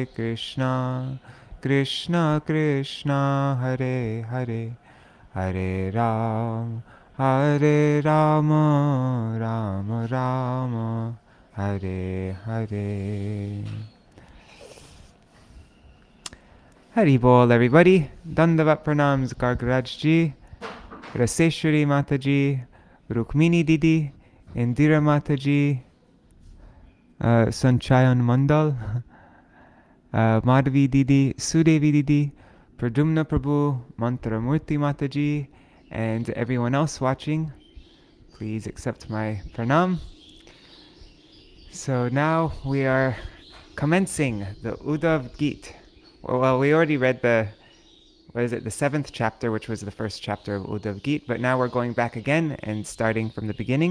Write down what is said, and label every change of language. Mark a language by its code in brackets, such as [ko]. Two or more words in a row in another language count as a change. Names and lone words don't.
[en] Krishna Krishna Hare Hare Hare Rama Rama Rama Hare Hare Hari Bol, everybody. Dandavat Pranams, Gargaraj Ji, Raseshwari Mataji, Rukmini Didi, Indira Mataji, Sanchayan Mandal, Madhavi Didi, Sudevi Didi, Pradumna Prabhu, Mantramurti Mataji, and everyone else watching. Please accept my pranam. So now we are commencing the Uddhava-gīta. Well, we already read the 7th chapter, which was the first chapter of Uddhava-gīta, but now we're going back again and starting from the beginning.